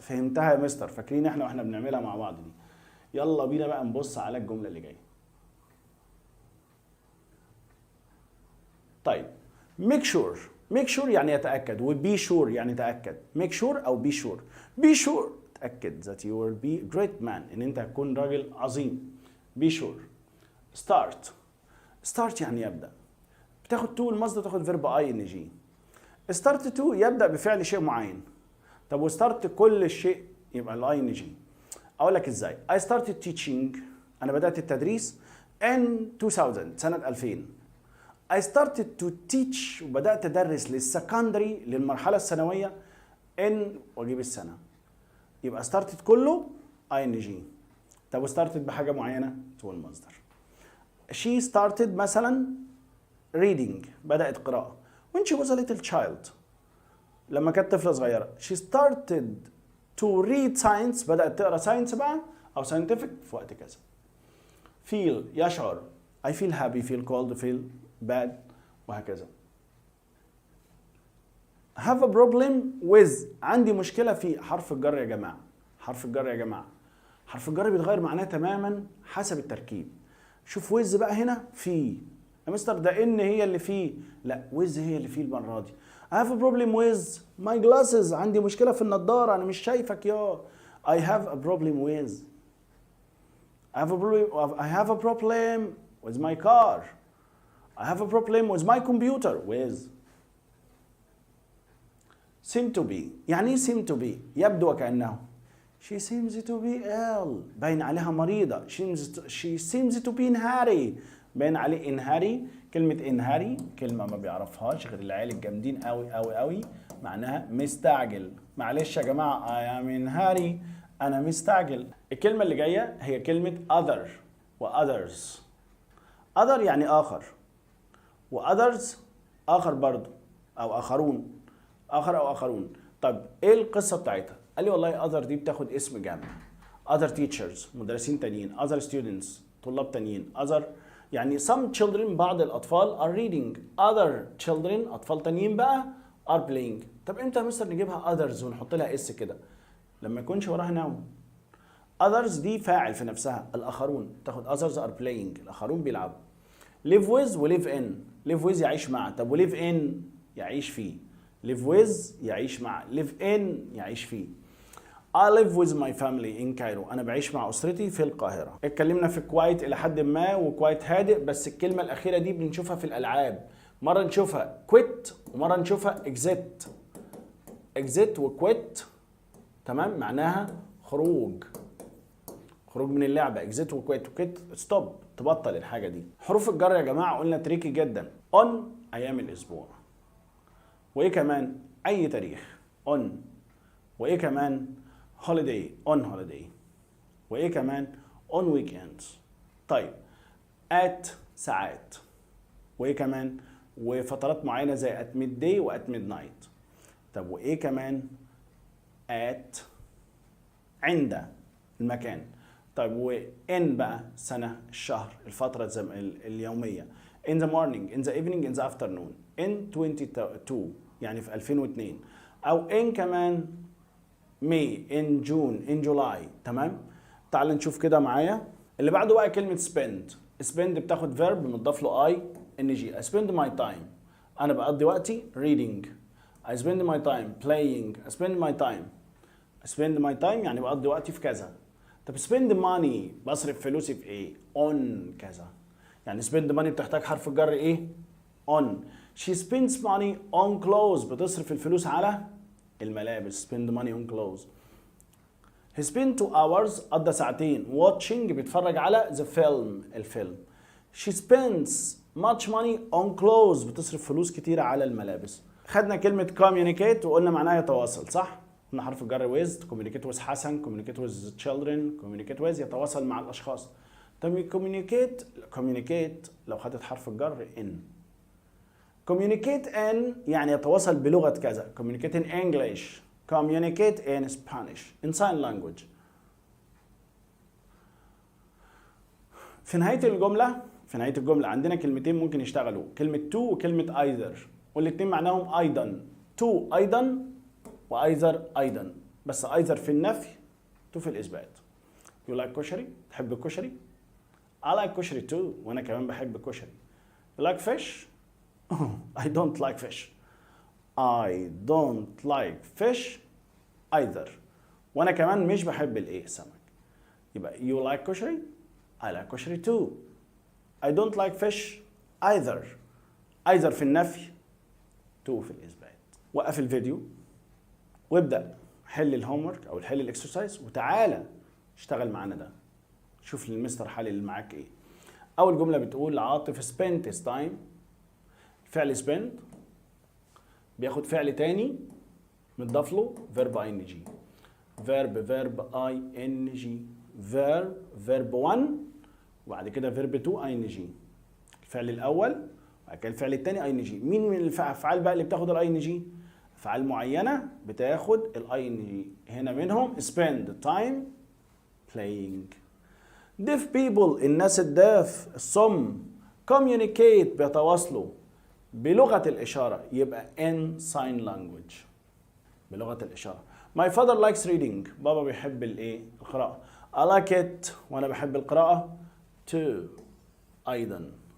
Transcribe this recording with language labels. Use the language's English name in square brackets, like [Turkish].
[Arabic] فهمتها يا مستر؟ فاكرين إحنا وإحنا بنعملها مع بعض دي. يلا بينا بقى نبص على الجملة اللي جاية. طيب make sure يعني يتأكد، و be sure يعني تأكد. [English] make sure أو be sure تأكد that you will be a great man. [Arabic] إن أنت هتكون راجل عظيم. [English] be sure. [Arabic] start يعني يبدأ. بتاخد to المصدر تاخد verb ing. start to يبدأ بفعل شيء معين. طب و start كل الشيء يبقى ال ing. أقول لك إزاي. [English] I started teaching. [Arabic] أنا بدأت التدريس [English] in 2000 [Arabic] سنة 2000. [English] I started to teach [Arabic] وبدأت أدرس للسكندري للمرحلة الثانوية ان واجيب السنه، يبقى started كله ing. طب started بحاجه معينه تقول المصدر. [English] she started مثلا reading، [Arabic] بدات قراءه [English] when she was a little child، [Arabic] لما كانت طفله صغيره. [English] she started to read science، [Arabic] بدات تقرا ساينس بقى او scientific في وقت كذا. [English] feel يشعر I feel happy feel cold feel bad وهكذا. [Arabic] have a problem with، عندي مشكلة في حرف الجر يا جماعة. حرف الجر يا جماعة، حرف الجر بيتغير معناه تماما حسب التركيب. شوف with بقى هنا في، يا مستر ده ان هي اللي فيه، لا with هي اللي فيه المرة دي. [English] I have a problem with my glasses، [Arabic] عندي مشكلة في النضارة أنا مش شايفك يا. [English] I have a problem with، I have a problem with my car. I have a problem with my computer. with seem to be، يعني ايه seem to be؟ [Arabic] يبدو وكأنه. [English] she seems to be ill، [Arabic] باين عليها مريضة. [English] she seems to be in hurry، [Arabic] باين عليه [English] in hurry. [Arabic] كلمة in hurry كلمة ما بيعرفهاش غير العيال الجامدين قوي قوي قوي، معناها مستعجل. معلش يا جماعة [English] I am in hurry، [Arabic] أنا مستعجل. الكلمة اللي جاية هي كلمة other و others. other يعني آخر، و others آخر برضو أو آخرون، آخر أو آخرون. طب إيه القصة بتاعتها؟ قال لي والله other دي بتاخد اسم جمع. [English] other teachers [Arabic] مدرسين تانيين، [English] other students [Arabic] طلاب تانيين، [English] other يعني some children [Arabic] بعض الأطفال [English] are reading، other children [Arabic] أطفال تانيين بقى [English] are playing. [Arabic] طب إمتى يا مستر نجيبها others ونحط لها اس كده؟ لما يكونش وراها نوم. others دي فاعل في نفسها، الآخرون، تاخد [English] others are playing، [Arabic] الآخرون بيلعبوا. [English] live with و live in. [Arabic] live with يعيش مع، طب و live in يعيش فيه. live with يعيش مع، live in يعيش فيه. [English] I live with my family in Cairo، [Arabic] أنا بعيش مع أسرتي في القاهرة. اتكلمنا في quiet إلى حد ما وquiet هادئ، بس الكلمة الأخيرة دي بنشوفها في الألعاب، مرة نشوفها quit ومرة نشوفها exit. exit و quit تمام معناها خروج، خروج من اللعبة. exit و quit، quit stop تبطل الحاجة دي. حروف الجر يا جماعة قلنا تريكي جدا. on أيام الأسبوع، وإيه كمان أي تاريخ on، وإيه كمان holiday on holiday، وإيه كمان on weekends. طيب at ساعات، وإيه كمان وفترات معينة زي at midday و at midnight. طب وإيه كمان at عند المكان. طيب وإن بقى سنة الشهر الفترة اليومية. [English] in the morning in the evening in the afternoon in 22 [Arabic] يعني في 2002، [English] أو in كمان May in June in July. [Arabic] تمام. تعال نشوف كده معايا اللي بعده بقى كلمة spend. spend بتاخد verb مضاف له ing. [English] I spend my time، [Arabic] أنا بقضي وقتي [English] reading. I spend my time playing. I spend my time. I spend my time [Arabic] يعني بقضي وقتي في كذا. طب spend money بصرف فلوسي في ايه؟ on كذا. يعني spend money بتحتاج حرف الجر ايه؟ on. [English] She spends money on clothes، [Arabic] بتصرف الفلوس على الملابس. [English] spend money on clothes. He spent 2 hours، [Arabic] قضى ساعتين [English] watching [Arabic] بيتفرج على [English] the film [Arabic] الفيلم. [English] She spends much money on clothes، [Arabic] بتصرف فلوس كتيرة على الملابس. خدنا كلمة communicate وقلنا معناها يتواصل، صح؟ قلنا حرف الجر with، communicate with حسن، [English] communicate with children، [Arabic] communicate with يتواصل مع الأشخاص. طب communicate لو خدت حرف الجر in. communicate in يعني يتواصل بلغة كذا. [English] communicate in English، communicate in Spanish، in sign language. [Arabic] في نهاية الجملة عندنا كلمتين ممكن يشتغلوا، كلمة to وكلمة either، والاتنين معناهم أيضا. to أيضا وأيذر أيضا، بس أيذر في النفي to في الإثبات. you like كشري؟ تحب الكشري؟ [English] I like كشري too، [Arabic] وأنا كمان بحب الكشري. [English] you like fish؟ I don't like fish. I don't like fish either، [Arabic] وأنا كمان مش بحب السمك. [English] يبقى you like كشري؟ I like كشري too. I don't like fish either. [Arabic] either في النفي to في الإثبات. وقف الفيديو وابدأ حل الهومورك أو حل الإكسرسايز وتعالى اشتغل معانا ده. شوف المستر حلل معاك إيه. أول جملة بتقول عاطف [English] spent his time. [Arabic] فعل spend بياخد فعل تاني متضاف له verb ing. verb ing. verb 1 وبعد كده verb 2 ing. الفعل الاول وبعد كده الفعل الثاني ing. مين من الافعال بقى اللي بتاخد الاي ان جي؟ افعال معينه بتاخد الاي ان جي. هنا منهم [English] spend time playing. [Arabic] deaf people الناس الداف الصم communicate بيتواصلوا بلغه الاشاره يبقى [English] in sign language [Arabic] بلغه الاشاره. [English] my father likes reading [Arabic] بابا بيحب الايه؟ القراءه. [English] I like it [Arabic] وانا بحب القراءه [English] too [Arabic] ايضا.